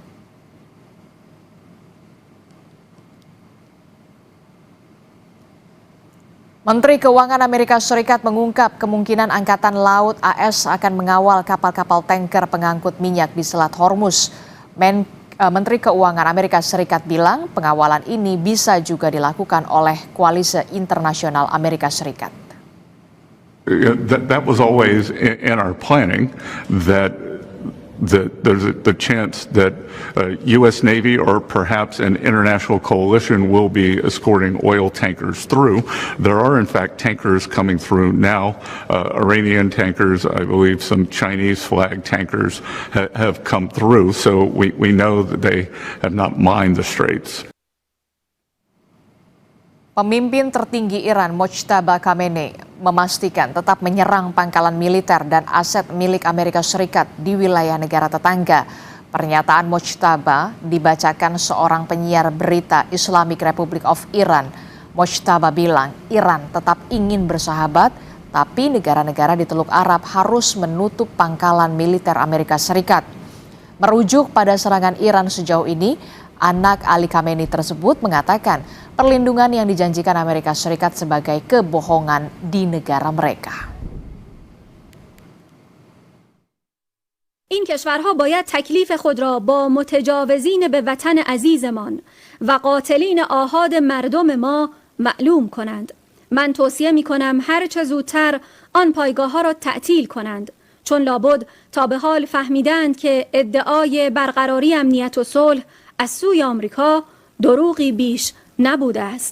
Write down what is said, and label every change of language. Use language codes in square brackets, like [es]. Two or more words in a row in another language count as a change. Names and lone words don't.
[id] Menteri Keuangan Amerika Serikat mengungkap kemungkinan Angkatan Laut AS akan mengawal kapal-kapal tanker pengangkut minyak di Selat Hormuz. Menteri Keuangan Amerika Serikat bilang pengawalan ini bisa juga dilakukan oleh Koalisi Internasional Amerika Serikat. [en] That was always in our planning, that there's the chance that U.S. Navy or perhaps an international coalition will be escorting oil tankers through. There are, in fact, tankers coming through now, Iranian tankers, I believe some Chinese flag tankers have come through. So we know that they have not mined the straits. [id] Pemimpin tertinggi Iran Mojtaba Khamenei memastikan tetap menyerang pangkalan militer dan aset milik Amerika Serikat di wilayah negara tetangga. Pernyataan Mojtaba dibacakan seorang penyiar berita Islamic Republic of Iran. Mojtaba bilang Iran tetap ingin bersahabat, tapi negara-negara di Teluk Arab harus menutup pangkalan militer Amerika Serikat. Merujuk pada serangan Iran sejauh ini, anak Ali Khamenei tersebut mengatakan perlindungan yang dijanjikan Amerika Serikat sebagai kebohongan di negara mereka. [fa] این کشورها باید تکلیف خود را با متجاوزین به وطن عزیزمان و قاتلین آحاد مردم ما معلوم کنند. من توصیه می کنم هر چه زودتر آن پایگاه ها را تعطیل کنند، چون لابد تا به حال فهمیدند که ادعای برقراری امنیت و صلح از سوی آمریکا دروغی بیش نبوده است.